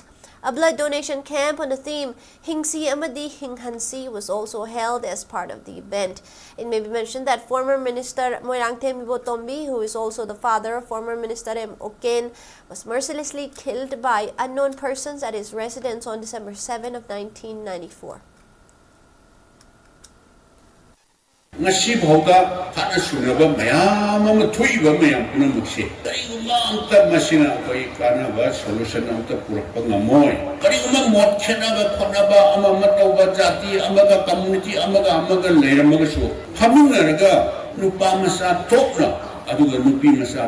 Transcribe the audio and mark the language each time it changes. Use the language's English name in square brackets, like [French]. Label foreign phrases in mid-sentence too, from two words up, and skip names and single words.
[English] A blood donation camp on the theme Hingsi Amadi Hinghansi was also held as part of the event. It may be mentioned that former Minister Moirangthem Ibotombi, who is also the father of former Minister M. Oken, was mercilessly killed by unknown persons at his residence on December 7 of 1994. [Manipuri] ngasi bhauda thana sunaba mayam ama thoiba mayam punamukse kaiguma amta masina koi kanaba solution amta purakpa ngamoi kaiguma mot khenaba khonaba ama matauba jati amaga community amaga leiramaga su hamunaraga nupa masa thokna aduga nupi masa